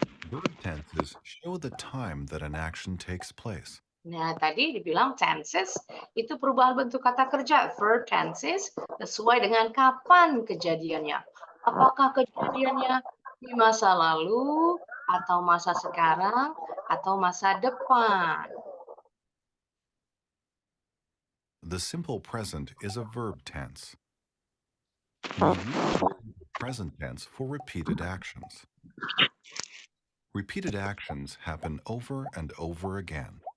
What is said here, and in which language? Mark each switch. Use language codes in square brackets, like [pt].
[en] Verb tenses show the time that an action takes place. [id] Nah, tadi dibilang tenses itu perubahan bentuk kata kerja. Verb tenses sesuai dengan kapan kejadiannya. Apakah kejadiannya di masa lalu, atau masa sekarang, atau masa depan. [en] The simple present is a verb tense. We use the present tense for repeated actions. Repeated actions happen over and over again.